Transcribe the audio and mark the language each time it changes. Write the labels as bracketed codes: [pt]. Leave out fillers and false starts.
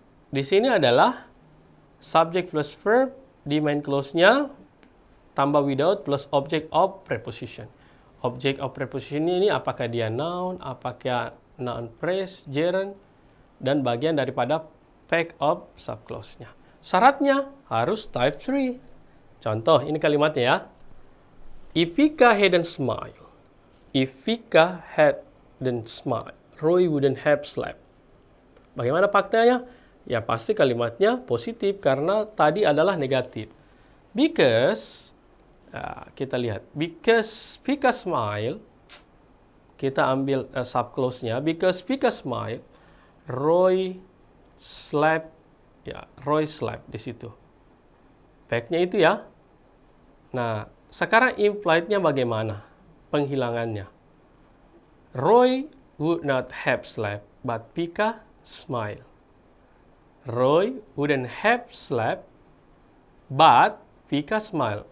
[id] Di sini adalah subject plus verb di main clause-nya tambah without plus object of preposition. Object of preposition ini apakah dia noun, apakah noun phrase, gerund, dan bagian daripada fact of subclause-nya. Syaratnya harus type 3. Contoh, ini kalimatnya ya. [en] If Vika hadn't smiled, if Vika hadn't smiled, Roy wouldn't have slept. [id] Bagaimana faktanya? Ya pasti kalimatnya positif karena tadi adalah negatif. [en] Because, [id] kita lihat, [en] because Vika smiled, [id] kita ambil subclause-nya, [en] because Vika smiled, Roy slept, ya Roy slept [id] di situ. Fact-nya itu ya. Nah, sekarang implied-nya bagaimana? Penghilangannya. [en] Roy would not have slept, but Vika smiled. Roy wouldn't have slept, but Vika smiled.